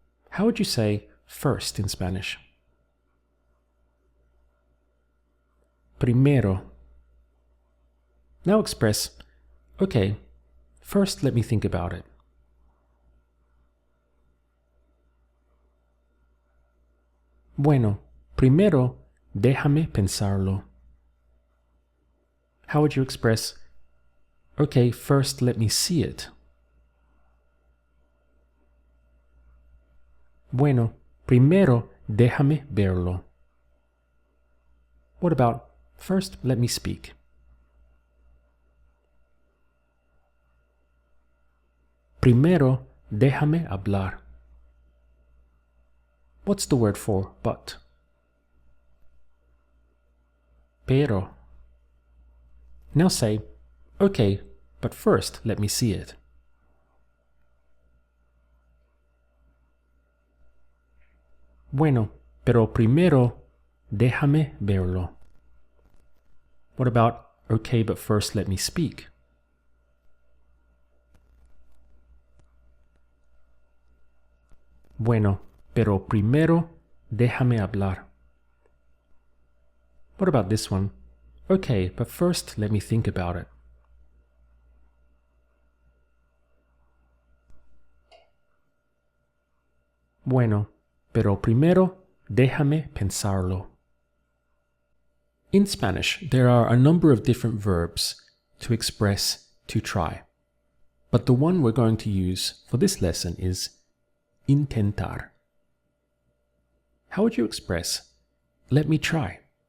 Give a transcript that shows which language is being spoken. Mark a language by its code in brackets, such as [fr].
[en] How would you say first in Spanish? Primero. Now express, okay, first let me think about it. [es] Bueno, primero déjame pensarlo. [en] How would you express, okay, first let me see it? [es] Bueno, primero déjame verlo. [en] What about, first let me speak? [es] Primero, déjame hablar. [en] What's the word for but? Pero. Now say, okay, but first let me see it. [es] Bueno, pero primero déjame verlo. [en] What about, okay, but first let me speak? [es] Bueno, pero primero déjame hablar. [en] What about this one? Okay, but first let me think about it. [es] Bueno, pero primero déjame pensarlo. [en] In Spanish, there are a number of different verbs to express to try. But the one we're going to use for this lesson is intentar. How would you express, let me try?